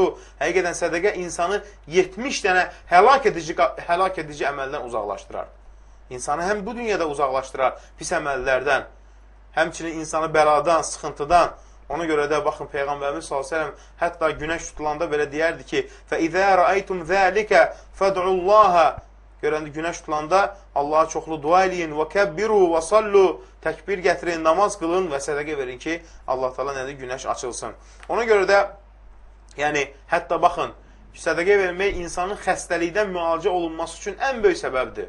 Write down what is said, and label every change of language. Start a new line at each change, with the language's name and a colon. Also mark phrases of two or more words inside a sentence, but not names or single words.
Azerbaijani: Həqiqətən sədəqə insanı 70 dənə həlak edici əməldən uzaqlaşdırar. İnsanı həm bu dünyada uzaqlaşdırar pis əməllərdən, həmçinin insanı bəladan, sıxıntıdan. Ona görə də baxın Peyğəmbərimiz s.ə.v hətta günəş tutulanda belə deyərdi ki,
Arabic: فَإِذَا رَأَيْتُمْ ذَٰلِكَ فَدْعُوا اللّٰهَ
Azerbaijani: Görəndə günəş tutulanda Allaha çoxlu dua eləyin
Arabic: وكبروا وصلوا
Azerbaijani: təkbir gətirin, namaz qılın və sədəqə verin ki, Allah təala nədir? Günəş açılsın. Ona görə də Yəni, hətta baxın, sədəqə vermək insanın xəstəlikdən müalicə olunması üçün ən böyük səbəbdir.